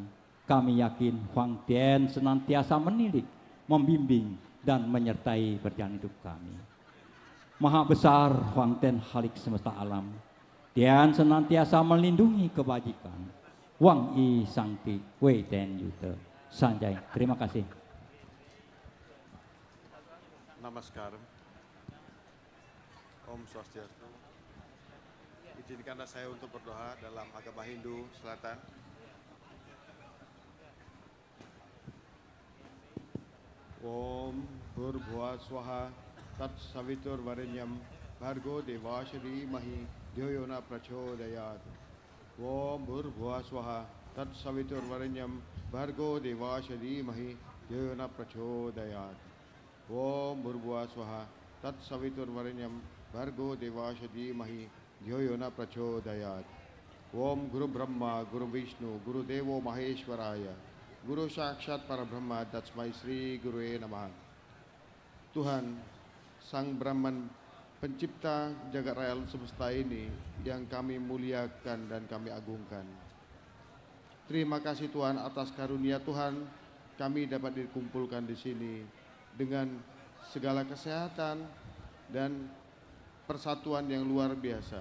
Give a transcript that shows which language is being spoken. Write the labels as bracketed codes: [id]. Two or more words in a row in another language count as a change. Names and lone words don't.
[id] Kami yakin Huang Tian senantiasa menilik, membimbing, dan menyertai perjalanan hidup kami. Maha besar Huang Tian Halik semesta alam, Tian senantiasa melindungi kebajikan. [zh] 皇矣上帝，惟天佑德. [id] Sanjay, terima kasih. [sa] नमस्कार। ॐ स्वस्त्यस्तु. [id] Izinkanlah saya untuk berdoa dalam agama Hindu Selatan. [sa] ॐ भूर्भुवः स्वः तत्सवितुर्वरेण्यं भर्गो देवस्य धीमहि धियो यो नः प्रचोदयात्. ॐ भूर्भुवः स्वः तत्सवितुर्वरेण्यं भर्गो देवस्य धीमहि धियो यो नः प्रचोदयात्. ॐ भूर्भुवः स्वः तत्सवितुर्वरेण्यं भर्गो देवस्य धीमहि धियो यो नः प्रचोदयात्. ॐ गुरुर्ब्रह्मा गुरुर्विष्णुः गुरुर्देवो महेश्वरः गुरुः साक्षात् परब्रह्म तस्मै श्री गुरवे नमः. [id] Tuhan Sang Brahman pencipta jagat raya alam semesta ini yang kami muliakan dan kami agungkan. Terima kasih Tuhan atas karunia Tuhan kami dapat dikumpulkan di sini dengan segala kesehatan dan persatuan yang luar biasa.